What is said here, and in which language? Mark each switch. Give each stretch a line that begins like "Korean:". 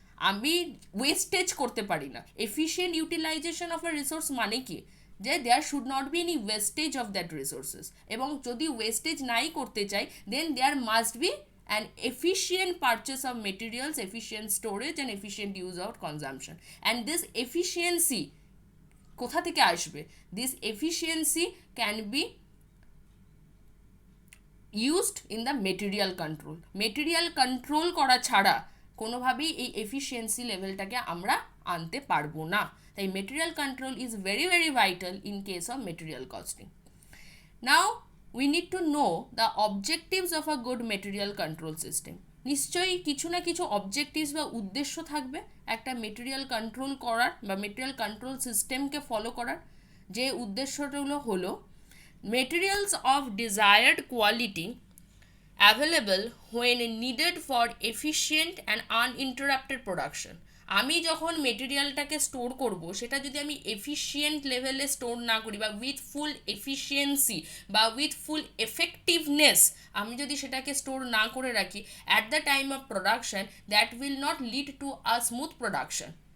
Bangla: আমি ওয়েস্টেজ করতে পারি না।
English: efficient utilisation of a resource
Bangla: মানে কি?
English: যে there should not be any wastage of that resources,
Bangla: এবং যদি ওয়েস্টেজ নাই করতে চাই
English: Then there must be an efficient purchase of materials, efficient storage and efficient use of consumption. And this efficiency
Bangla: কোথা থেকে আসবে?
English: This efficiency can be used in the material control.
Bangla: Material control করা ছাড়া কোনোভাবেই এই এফিসিয়েন্সি লেভেলটাকে আমরা আনতে পারবো না। তাই
English: Material control is very very vital in case of material costing. Now we need to know the objectives of a good material control system.
Bangla: নিশ্চয়ই কিছু না কিছু অবজেক্টিভস বা উদ্দেশ্য থাকবে একটা মেটেরিয়াল কন্ট্রোল করার বা মেটেরিয়াল কন্ট্রোল সিস্টেমকে ফলো করার। যে উদ্দেশ্যগুলো হলো
English: materials of desired quality available when needed for efficient and uninterrupted production।
Bangla: আমি যখন মেটেরিয়ালটাকে স্টোর করব সেটা যদি আমি এফিশিয়েন্ট লেভেলে স্টোর না করি বা উইথ ফুল এফিশিয়েন্সি বা উইথ ফুল এফেক্টিভনেস আমি যদি সেটাকে স্টোর না করে রাখি
English: At the time of production, that will not lead to a smooth production.